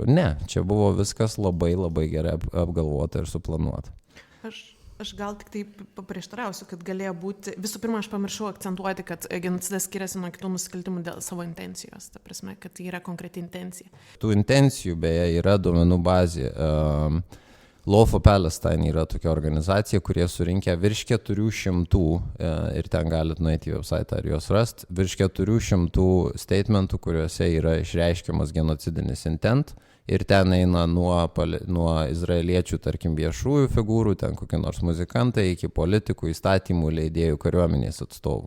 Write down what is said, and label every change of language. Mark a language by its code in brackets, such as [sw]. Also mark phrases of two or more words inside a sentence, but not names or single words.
[lt] Ne, čia buvo viskas labai labai gerai apgalvota ir suplanuota. Aš gal tik tai paprieštarausiu, kad galėjo būti, visų pirma, aš pamiršau akcentuoti, kad genocidas skiriasi nuo kitų nusikaltimų dėl savo intencijos, ta prasme, kad tai yra konkreti intencija. Tų intencijų beje yra duomenų bazė. Law for Palestine yra tokia organizacija, kurie surinkę virš 400, ir ten galit nueiti į website ar juos rast, virš 400 statementų, kuriuose yra išreiškiamas genocidinis intent. Ir ten eina nuo izraeliečių, tarkim, viešųjų figūrų, ten kokie nors muzikantai, iki politikų, įstatymų, leidėjų, kariuomenės atstovų.